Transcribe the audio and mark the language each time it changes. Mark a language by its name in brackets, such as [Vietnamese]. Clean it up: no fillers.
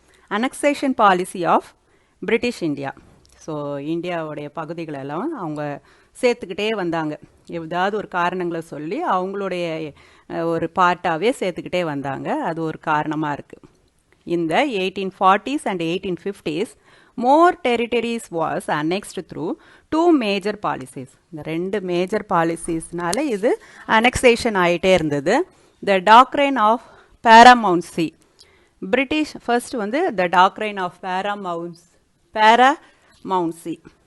[Tamil] Annexation policy of British India. So இந்தியாவுடைய பகுதிகளெல்லாம் அவங்க சேர்த்துக்கிட்டே வந்தாங்க, ஏதாவது ஒரு காரணங்களை சொல்லி அவங்களுடைய ஒரு பார்ட்டாகவே சேர்த்துக்கிட்டே வந்தாங்க. அது ஒரு காரணமாக இருக்குது. இந்த [English] 1840s and 1850s more territories was annexed through two major policies. [Tamil] இந்த ரெண்டு மேஜர் பாலிசிஸ்னால இது அனெக்சேஷன் ஆகிட்டே இருந்தது. [English] The doctrine of paramountcy. British first [Tamil] வந்து [English] the doctrine of paramountcy.